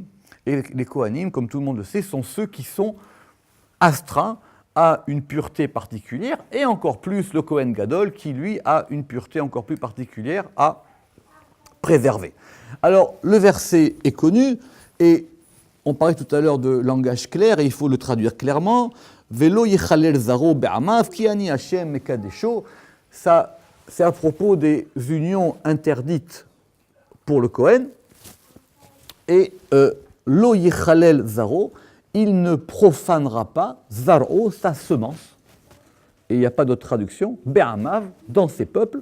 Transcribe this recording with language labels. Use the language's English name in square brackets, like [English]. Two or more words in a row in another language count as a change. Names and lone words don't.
[French] Et les Kohanim, comme tout le monde le sait, sont ceux qui sont astreints à une pureté particulière, et encore plus le Kohen Gadol, qui lui a une pureté encore plus particulière à préserver. Alors, le verset est connu, et on parlait tout à l'heure de langage clair, et il faut le traduire clairement. [Hebrew] ולא יחלל זרעו בעמיו כי אני השם מקדשו. [French] Ça, c'est à propos des unions interdites pour le Kohen. Et [Hebrew] לא יחלל זרעו, [French] il ne profanera pas zaro, sa semence. Et il n'y a pas d'autre traduction. Be'amav, dans ses peuples.